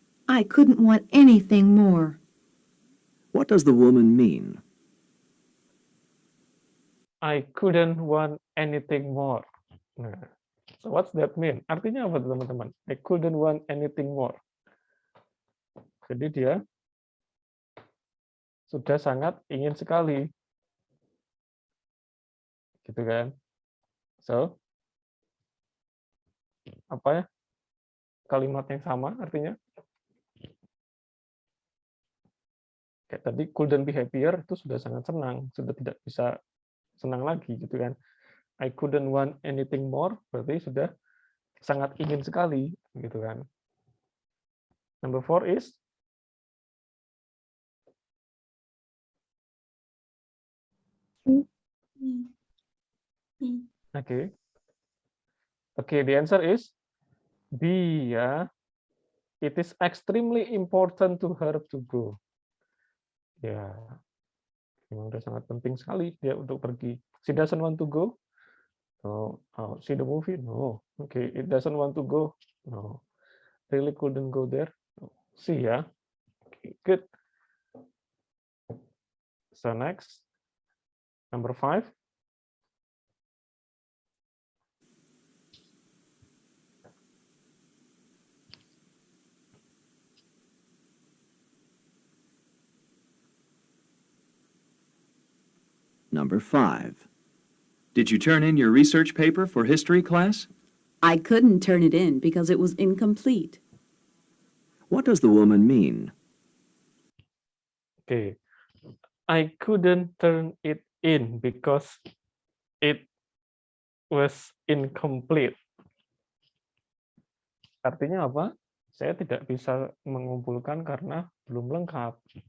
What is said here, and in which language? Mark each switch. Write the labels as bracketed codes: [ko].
[en] I couldn't want anything more. What does the woman mean? I couldn't want anything more. Nah, so what's that mean? [id] Artinya apa teman-teman? [en] I couldn't want anything more. [id] Jadi dia sudah sangat ingin sekali. Gitu kan? So, apa ya? Kalimat yang sama artinya? Kayak tadi [en] couldn't be happier [id] itu sudah sangat senang, sudah tidak bisa senang lagi gitu kan. [en] I couldn't want anything more [id] berarti sudah sangat ingin sekali gitu kan. [en] Number 4 is okay. Okay, the answer is B ya. It is extremely important to her to go. [id] Ya, memang udah sangat penting sekali dia untuk pergi. [en] She doesn't want to go. No. Oh, see the movie? No. Okay, it doesn't want to go. No. Really couldn't go there. See ya. Okay, good. So next, number 5. Number 5. Did you turn in your research paper for history class? I couldn't turn it in because it was incomplete. What does the woman mean? Okay. I couldn't turn it in because it was incomplete. [id] Artinya apa? Saya tidak bisa mengumpulkan karena belum lengkap.